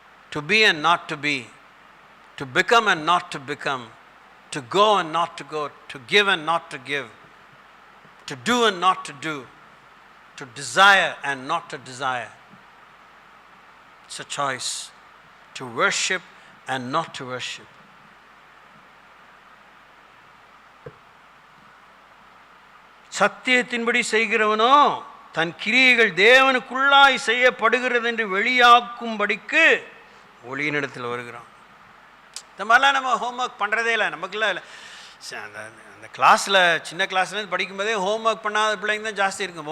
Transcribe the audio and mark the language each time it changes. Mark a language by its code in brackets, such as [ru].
[en] To be and not to be, to become and not to become, to go and not to go, to give and not to give, to do and not to do, to desire and not to desire. It's a choice. To worship and not to worship. [ta] சத்தியத்தின்படி செய்கிறவனோ தன் கிரியைகள் தேவனுக்குள்ளாய் செய்யப்படுகிறது என்று வெளியாக்கும்படிக்கு ஒளியினிடத்தில் வருகிறான். இந்த மாதிரிலாம் நம்ம homework பண்ணுறதே இல்லை. நமக்குலாம் இல்லை. அந்த கிளாஸில் சின்ன கிளாஸ்லேருந்து படிக்கும்போதே ஹோம்ஒர்க் பண்ணாத பிள்ளைங்க தான் ஜாஸ்தி இருக்கும்.